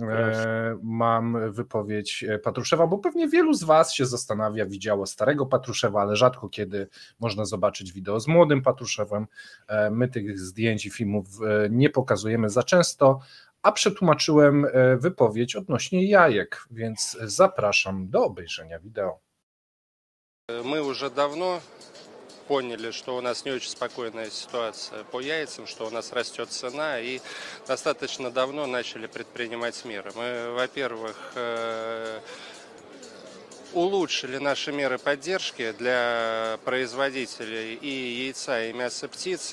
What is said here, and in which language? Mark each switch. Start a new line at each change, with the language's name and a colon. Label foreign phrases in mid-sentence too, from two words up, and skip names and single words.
Polish: mam wypowiedź Patruszewa, bo pewnie wielu z was się zastanawia, widziało starego Patruszewa, ale rzadko kiedy można zobaczyć wideo z młodym Patruszewem. My tych zdjęć i filmów nie pokazujemy za często, a przetłumaczyłem wypowiedź odnośnie jajek, więc zapraszam do obejrzenia wideo.
Russian: Мы уже давно поняли, что у нас не очень спокойная ситуация по яйцам, что у нас растет цена, и достаточно давно начали предпринимать меры. Мы, во-первых, улучшили наши меры поддержки для производителей и яйца, и мяса птицы.